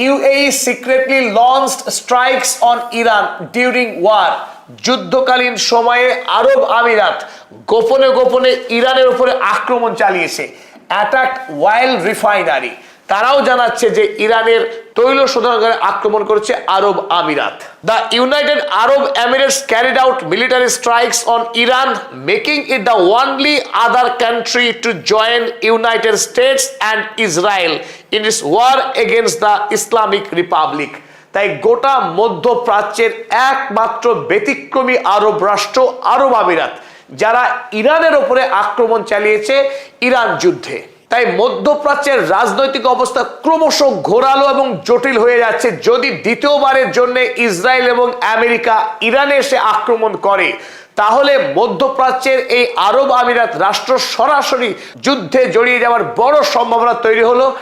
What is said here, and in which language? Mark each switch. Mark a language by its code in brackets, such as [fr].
[en] UAE secretly launched strikes on Iran during war. [bn] যুদ্ধকালীন সময়ে আরব আমিরাত গোপনে গোপনে ইরানের উপরে আক্রমণ চালিয়েছে। [en] Attack oil refinery. [bn] তারাও জানাচ্ছে যে ইরানের তৈল শোধনাগারে আক্রমণ করেছে আরব আমিরাত। [en] The United Arab Emirates carried out military strikes on Iran, making it the only other country to join United States and Israel in its war against the Islamic Republic. [bn] তাই গোটা মধ্যপ্রাচ্যের একমাত্র ব্যতিক্রমী আরব রাষ্ট্র আরব আমিরাত, যারা ইরানের উপরে আক্রমণ চালিয়েছে ইরান যুদ্ধে। তাই মধ্যপ্রাচ্যের রাজনৈতিক অবস্থা ক্রমশ ঘোরালো এবং জটিল হয়ে যাচ্ছে। যদি দ্বিতীয়বারের জন্য ইসরায়েল এবং আমেরিকা ইরানে এসে আক্রমণ করে, তাহলে মধ্যপ্রাচ্যের এই আরব আমিরাত রাষ্ট্র সরাসরি যুদ্ধে জড়িয়ে যাওয়ার বড় সম্ভাবনা তৈরি হলো।